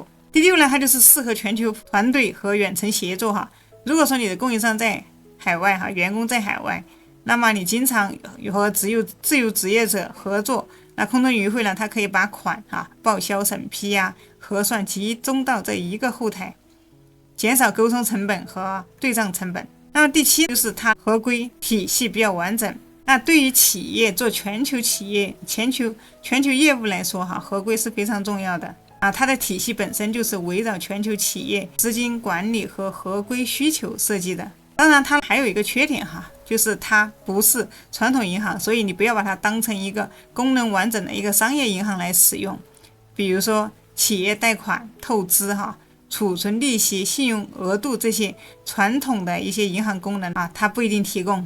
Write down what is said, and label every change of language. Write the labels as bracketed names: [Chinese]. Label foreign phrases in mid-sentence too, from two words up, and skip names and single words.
[Chinese] 第六呢，它就是適合全球團隊和遠程協作如果說你的供應商在海外員工在海外，那麼你經常和自由職業者合作，那空中雲匯呢，它可以把款報銷審批核算集中到這一個後台，減少溝通成本和對賬成本。那麼第7就是它合規體系比較完整。那對於企業做全球企業、全球業務來說合規是非常重要的它的體系本身就是圍繞全球企業資金管理和合規需求設計的。當然它還有一個缺点就是它不是傳統銀行，所以你不要把它當成一个功能完整的一个商業銀行來使用。比如說企業貸款、透支儲存利息、信用額度這些傳統的一些銀行功能它不一定提供。